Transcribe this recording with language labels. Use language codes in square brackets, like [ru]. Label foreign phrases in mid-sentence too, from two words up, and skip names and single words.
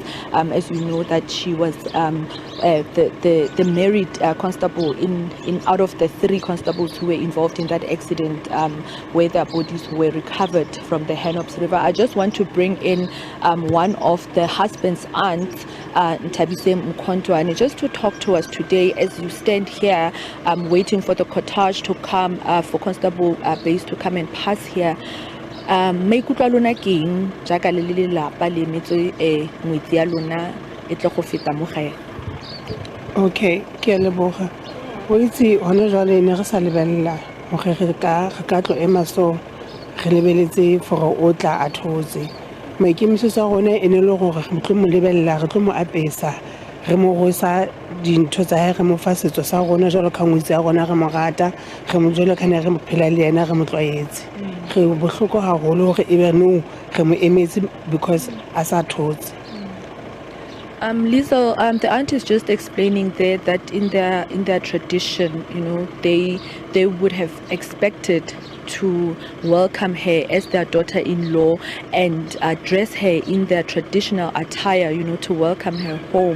[en] As you know, that she was the married constable in out of the 3 constables who were involved in that accident where their bodies were recovered from the Hennops River. I just want to bring in one of the husband's aunts, Tabise, just to talk to us today as you stand here waiting for the cortege to come, for Constable Buys to come and pass here. [tn] Maikutlo lona keng jaaka le lelapa le metse ngwetsi ya lona e tle go feta mo gae. Okay, ke a leboga. O itse hona jwale ne re sa lebella mo ge re ka tlo ema so re lebeletse for o tla a thotse. [st] Maikemisetso a rona e ne le gore re tlo mo lebella, re tlo mo apesa, re mo gosa dintho tsa hae, re mo fa setso sa rona jalo ka ngwetsi ya rona, re mo rata, re mo jwalo ka ne re mo phela le yena, re mo tlwaetse. Re bohloko haholo gore ebe no re mo emetse because a sa thotse. [en] Lisa, the aunt is just explaining there that in their tradition, you know, they would have expected to welcome her as their daughter-in-law and dress her in their traditional attire, you know, to welcome her home.